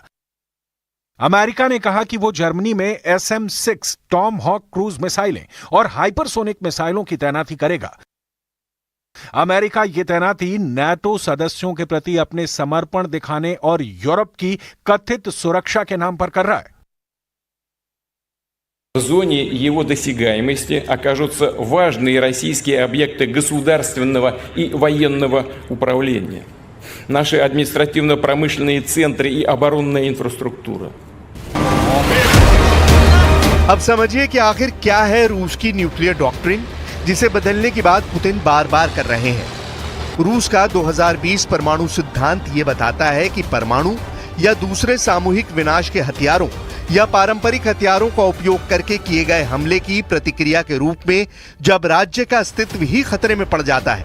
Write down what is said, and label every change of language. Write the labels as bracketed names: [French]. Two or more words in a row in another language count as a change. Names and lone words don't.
[Hindi] अमेरिका ने कहा कि वो जर्मनी में SM-6 टॉम हॉक [English] cruise missiles [Hindi] और हाइपरसोनिक मिसाइलों की तैनाती करेगा। अमेरिका ये तैनाती नाटो सदस्यों के प्रति अपने समर्पण दिखाने और यूरोप की कथित सुरक्षा के नाम पर कर रहा है। [Russian] В зоне его досягаемости окажутся важные российские объекты государственного и военного управления, наши административно-промышленные центры и оборонная инфраструктуरा। [Hindi] अब समझिए कि आखिर क्या है रूस की [English] nuclear doctrine, [Hindi] जिसे बदलने की बात पुतिन बार बार कर रहे हैं। रूस का 2020 परमाणु सिद्धांत ये बताता है कि परमाणु या दूसरे सामूहिक विनाश के हथियारों या पारंपरिक हथियारों का उपयोग करके किए गए हमले की प्रतिक्रिया के रूप में जब राज्य का अस्तित्व ही खतरे में पड़ जाता है।